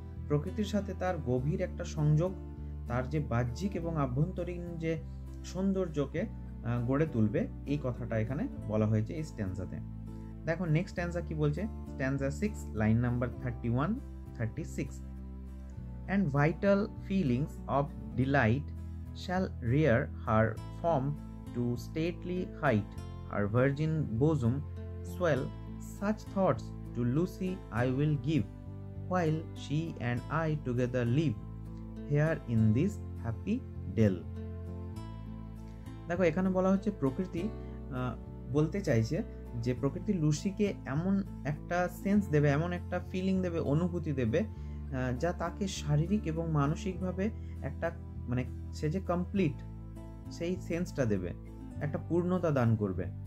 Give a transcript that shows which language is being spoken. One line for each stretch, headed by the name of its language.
Bangla: প্রকৃতির সাথে তার গভীর একটা সংযোগ, তার যে বাহ্যিক এবং আভ্যন্তরীণ যে সৌন্দর্যকে গড়ে তুলবে, এই কথাটা এখানে বলা হয়েছে এই স্ট্যান্জাতে। দেখো নেক্সট স্ট্যান্জা কি বলছে, স্ট্যান্জা 6 line number 31-36।
English: And vital feelings of delight shall rear her form to stately height, her virgin bosom swell, such thoughts to Lucy I will give, while she and I together live here in this happy dell.
Bangla: দেখো এখানে বলা হচ্ছে প্রকৃতি বলতে চাইছে যে প্রকৃতি লুসিকে এমন একটা সেন্স দেবে, এমন একটা ফিলিং দেবে, অনুভূতি দেবে, যা তাকে শারীরিক এবং মানসিকভাবে একটা মানে সে যে কমপ্লিট সেই সেন্সটা দেবে, একটা পূর্ণতা দান করবে।